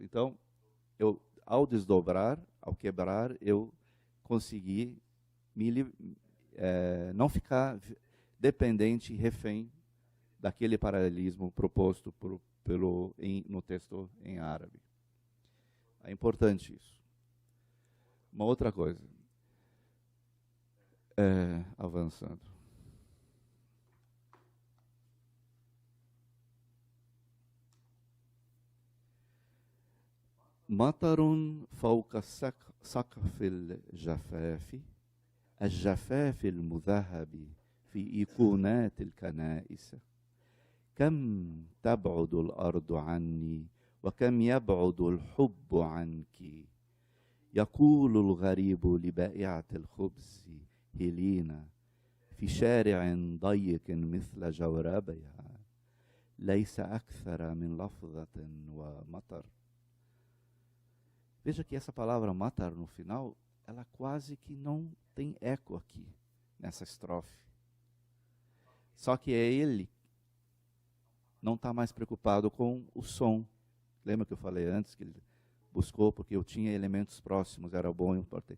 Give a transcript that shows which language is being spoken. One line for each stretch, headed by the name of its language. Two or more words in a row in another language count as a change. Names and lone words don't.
Portuguese: Então, ao desdobrar, ao quebrar, eu consegui não ficar dependente e refém daquele paralelismo proposto no texto em árabe. É importante isso. Uma outra coisa. Avançando.
Arabic: مطر فوق سقف الجفاف المذهب في إيقونات الكنائس كم تبعد الأرض عني وكم يبعد الحب عنك يقول الغريب لبائعة الخبز هيلينا في شارع ضيق مثل جوربها ليس أكثر من لفظة ومطر.
Portuguese: Veja que essa palavra matar no final, ela quase que não tem eco aqui, nessa estrofe. Só que ele não está mais preocupado com o som. Lembra que eu falei antes que ele buscou porque eu tinha elementos próximos, era bom e importante.